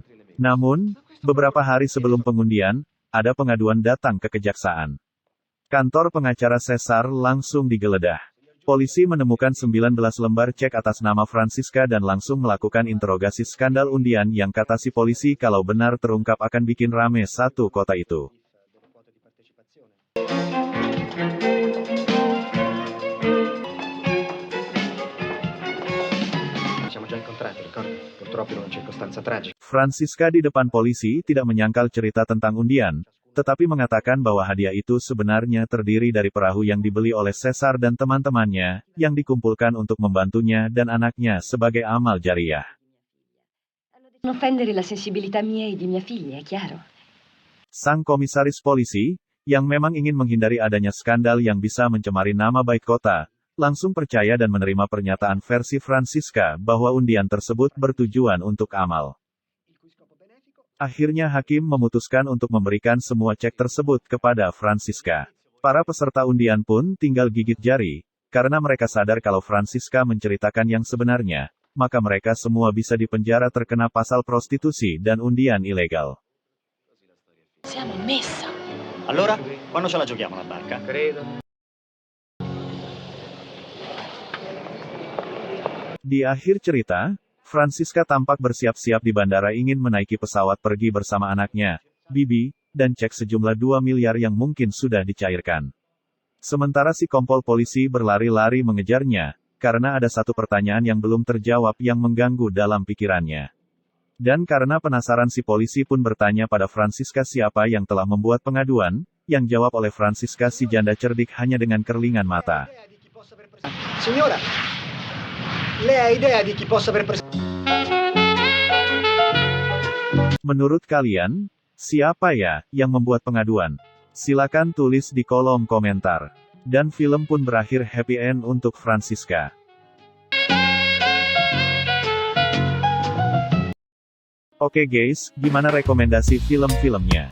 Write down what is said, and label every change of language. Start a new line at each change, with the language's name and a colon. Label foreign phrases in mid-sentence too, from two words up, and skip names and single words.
Indonesian: Namun, beberapa hari sebelum pengundian, ada pengaduan datang ke kejaksaan. Kantor pengacara Caesar langsung digeledah. Polisi menemukan 19 lembar cek atas nama Francisca dan langsung melakukan interogasi skandal undian yang kata si polisi kalau benar terungkap akan bikin rame satu kota itu.
Italian: Siamo già incontrati, ricordi? Purtroppo in una circostanza tragica.
Indonesian: Francisca di depan polisi tidak menyangkal cerita tentang undian, tetapi mengatakan bahwa hadiah itu sebenarnya terdiri dari perahu yang dibeli oleh Caesar dan teman-temannya, yang dikumpulkan untuk membantunya dan anaknya sebagai amal jariah.
Italian: Non offendere la sensibilità mia e di mia figlia, è chiaro?
Indonesian: Sang komisaris polisi, yang memang ingin menghindari adanya skandal yang bisa mencemari nama baik kota, langsung percaya dan menerima pernyataan versi Francisca bahwa undian tersebut bertujuan untuk amal. Akhirnya hakim memutuskan untuk memberikan semua cek tersebut kepada Francisca. Para peserta undian pun tinggal gigit jari, karena mereka sadar kalau Francisca menceritakan yang sebenarnya, maka mereka semua bisa dipenjara terkena pasal prostitusi dan undian ilegal.
Italian: Siamo messa. Allora, quando ce la giochiamo la barca? Credo.
Indonesian: Di akhir cerita, Francisca tampak bersiap-siap di bandara ingin menaiki pesawat pergi bersama anaknya, Bibi, dan cek sejumlah 2 miliar yang mungkin sudah dicairkan. Sementara si kompol polisi berlari-lari mengejarnya, karena ada satu pertanyaan yang belum terjawab yang mengganggu dalam pikirannya. Dan karena penasaran si polisi pun bertanya pada Francisca siapa yang telah membuat pengaduan, yang jawab oleh Francisca si janda cerdik hanya dengan kerlingan mata.
Italian: Signora, lei ha idea di chi possa aver
Indonesian: Menurut kalian, siapa ya yang membuat pengaduan? Silakan tulis di kolom komentar. Dan film pun berakhir
English: happy end
Indonesian: untuk Francisca. Oke guys, gimana rekomendasi film-filmnya?